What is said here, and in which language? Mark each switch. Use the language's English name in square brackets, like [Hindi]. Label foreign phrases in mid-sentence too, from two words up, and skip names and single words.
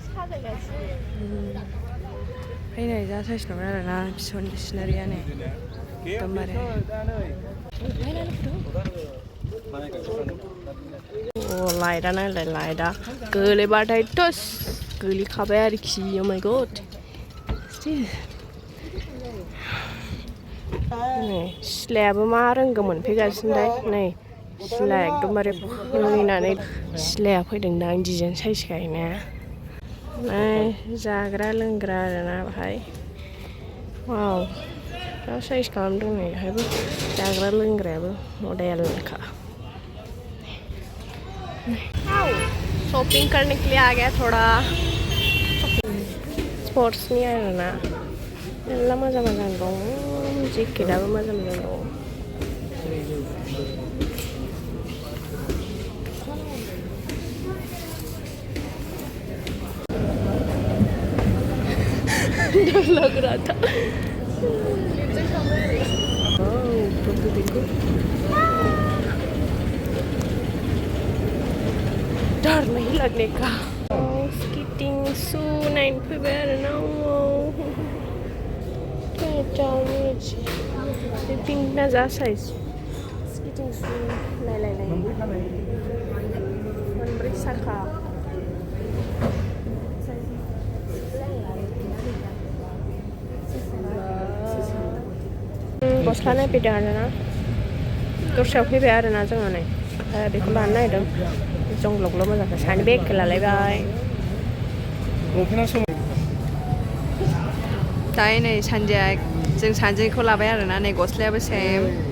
[Bodo] फैनाय जा साइज नंगौ आरोना बिसोरनि सिनारिया नै एकदमबारे लाइटआ नायलाय लाइटआ गोलैबाथाय टस गोलैखाबाय आरोखि [English] oh my god [Bodo] नै सिलायाबो मा रोंगौ मोनफैगासिनो नै सिलाया एकदमबारे फैनानै सिलाया फैदोंदां [English] design size [Bodo] गायना जाग्रा लोंग्रा आरोना बाहाय वाव दा साइज खालामदों नै बेहायबो जाग्रा लोंग्रायाबो मडेलखा [Hindi] शॉपिंग करने के लिए आ गया थोड़ा स्पोर्ट्स नहीं आया ना [Bodo] मेल्ला मोजां मोजां दं जेकेटआबो मोजां मोजां दं [Hindi] डर लग रहा था देखो डर नहीं लगने का [English] skating shoe [Bodo] 9 फैबाय आरोना पिंक ना जा साइज [English] skating shoe [Bodo] नायलाय मोनब्रै साखा गस्ला नायफैदों आरोना दस्रायाव फैबाय आरोना जोङो नै बेखौ लानो नागिरदों जंग्लग्ल' मोजांखौ सानै बेगखौ लालायबाय दायो नै सानदिया जों सानदिखौ लाबाय आरोना नै गस्लायाबो सेम